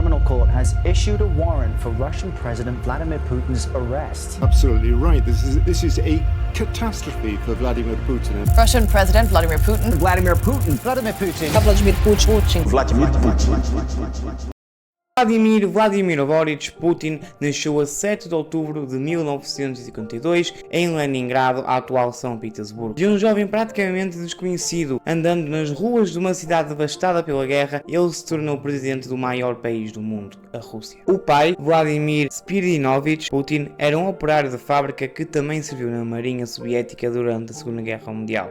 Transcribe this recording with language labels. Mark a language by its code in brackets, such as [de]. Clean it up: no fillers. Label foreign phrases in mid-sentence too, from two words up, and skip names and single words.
[en] court has issued a warrant for Russian President Vladimir Putin's arrest. Absolutely right. This is a catastrophe for Vladimir Putin. Russian President Vladimir Putin. Vladimir Putin. Vladimir Putin. Vladimir Putin. Vladimir Putin. [pt] Vladimir Boris Putin nasceu a 7 de outubro de 1952 em Leningrado, atual São Petersburgo. De um jovem praticamente desconhecido, andando nas ruas de uma cidade devastada pela guerra, ele se tornou presidente do maior país do mundo, a Rússia. O pai, Vladimir Spiridonovich Putin, era um operário de fábrica que também serviu na Marinha Soviética durante a Segunda Guerra Mundial.